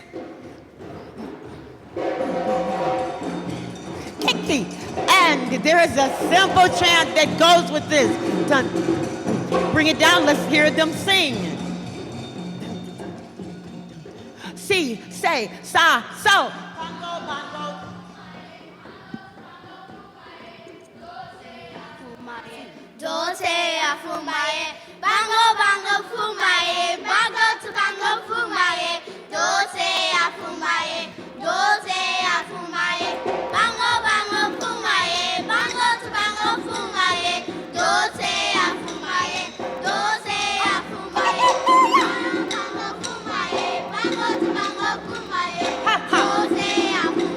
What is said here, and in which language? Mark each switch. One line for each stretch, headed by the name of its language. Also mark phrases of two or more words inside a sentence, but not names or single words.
English: Kiki. And there is a simple chant that goes with this. Dun. Bring it down, let's hear them sing. Si, say, sa, so. Bongo, bongo. Dose afumaye, bango bango fumaye, bango to bango fumaye, dose afumaye, bango bango fumaye, bango to bango fumaye, dose afumaye, bango fumaye, bango to bango fumaye, dose afumaye.